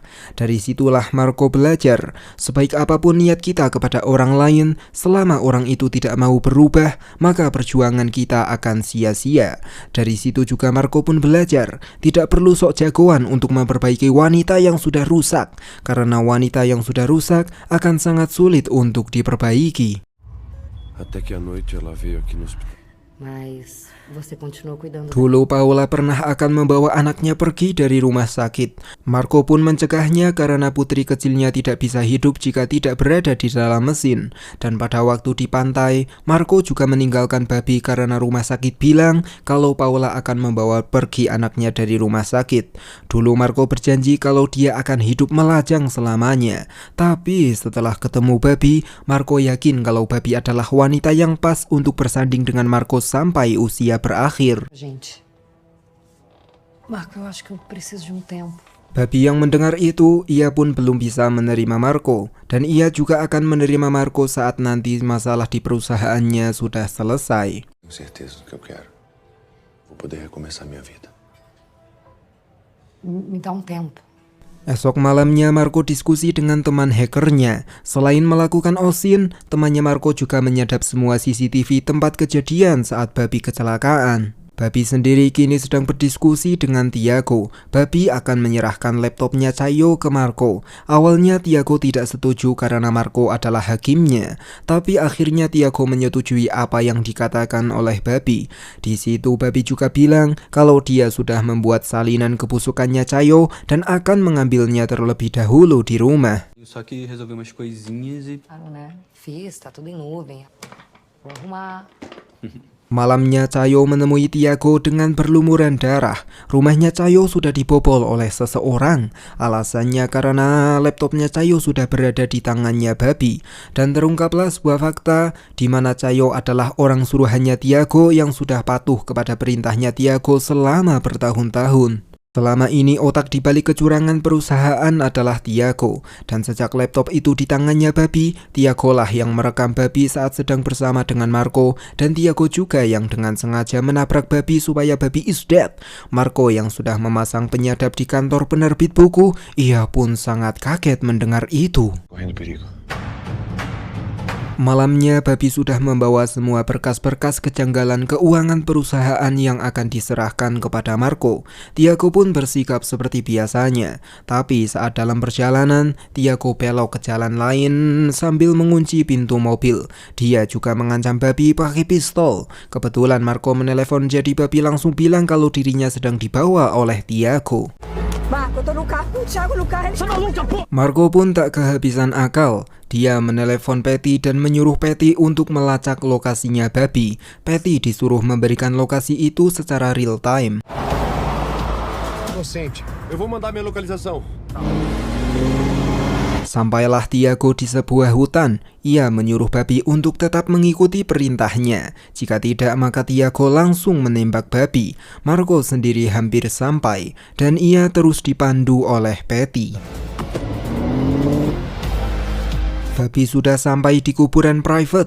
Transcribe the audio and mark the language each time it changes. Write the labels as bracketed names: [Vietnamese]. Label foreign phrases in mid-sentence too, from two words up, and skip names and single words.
[Indonesian] Dari situlah Marco belajar, sebaik apapun niat kita kepada orang lain, selama orang itu tidak mau berubah, maka perjuangan kita akan sia-sia. Dari situ juga Marco pun belajar, tidak perlu sok jagoan untuk memperbaiki wanita yang sudah rusak, karena wanita yang sudah rusak akan sangat sulit untuk diperbaiki. [Portuguese] Até que à noite ela veio aqui no hospital. Mas você continuou cuidando. [Indonesian] Dulu Paula pernah akan membawa anaknya pergi dari rumah sakit. Marco pun mencegahnya karena putri kecilnya tidak bisa hidup jika tidak berada di dalam mesin. Dan pada waktu di pantai, Marco juga meninggalkan babi karena rumah sakit bilang kalau Paula akan membawa pergi anaknya dari rumah sakit. Dulu Marco berjanji kalau dia akan hidup melajang selamanya. Tapi setelah ketemu babi, Marco yakin kalau babi adalah wanita yang pas untuk bersanding dengan Marco sampai usia berakhir. [Portuguese] Gente, Marco, eu acho que eu preciso de tempo. [Indonesian] Babi yang mendengar itu, ia pun belum bisa menerima Marco, dan ia juga akan menerima Marco saat nanti masalah di perusahaannya sudah selesai. [Portuguese] Tenho certeza do que eu quero. Vou poder recomeçar minha vida. Me dá tempo. [Indonesian] Esok malamnya Marco diskusi dengan teman hackernya. Selain melakukan OSIN, temannya Marco juga menyadap semua CCTV tempat kejadian saat babi kecelakaan. Babi sendiri kini sedang berdiskusi dengan Tiago. Babi akan menyerahkan laptopnya Caio ke Marco. Awalnya Tiago tidak setuju karena Marco adalah hakimnya, tapi akhirnya Tiago menyetujui apa yang dikatakan oleh Babi. Di situ Babi juga bilang kalau dia sudah membuat salinan kebusukannya Caio dan akan mengambilnya terlebih dahulu di rumah. [Portuguese] Só que resolvi umas coisinhas e... Claro, né? Fiz, tá tudo em nuvem. Vou arrumar. [Indonesian] Malamnya Caio menemui Tiago dengan berlumuran darah. Rumahnya Caio sudah dibobol oleh seseorang. Alasannya karena laptopnya Caio sudah berada di tangannya Babi. Dan terungkaplah sebuah fakta di mana Caio adalah orang suruhannya Tiago yang sudah patuh kepada perintahnya Tiago selama bertahun-tahun. Selama ini otak di balik kecurangan perusahaan adalah Tiago, dan sejak laptop itu di tangannya Babi, Tiago lah yang merekam Babi saat sedang bersama dengan Marco, dan Tiago juga yang dengan sengaja menabrak Babi supaya Babi [English] is dead. [Indonesian] Marco yang sudah memasang penyadap di kantor penerbit buku, ia pun sangat kaget mendengar itu. [Portuguese] Correndo perigo. [Indonesian] Malamnya Babi sudah membawa semua berkas-berkas kejanggalan keuangan perusahaan yang akan diserahkan kepada Marco. Tiago pun bersikap seperti biasanya. Tapi saat dalam perjalanan, Tiago belok ke jalan lain sambil mengunci pintu mobil. Dia juga mengancam Babi pakai pistol. Kebetulan Marco menelepon, jadi Babi langsung bilang kalau dirinya sedang dibawa oleh Tiago. Marco pun tak kehabisan akal. Dia menelepon Patty dan menyuruh Patty untuk melacak lokasinya Babi. Patty disuruh memberikan lokasi itu secara [English] real time. [Portuguese] Inocente, eu vou mandar minha localização. [Indonesian] Sampailah Tiago di sebuah hutan. Ia menyuruh Babi untuk tetap mengikuti perintahnya. Jika tidak, maka Tiago langsung menembak Babi. Marco sendiri hampir sampai, dan ia terus dipandu oleh Patty. Babi sudah sampai di kuburan private.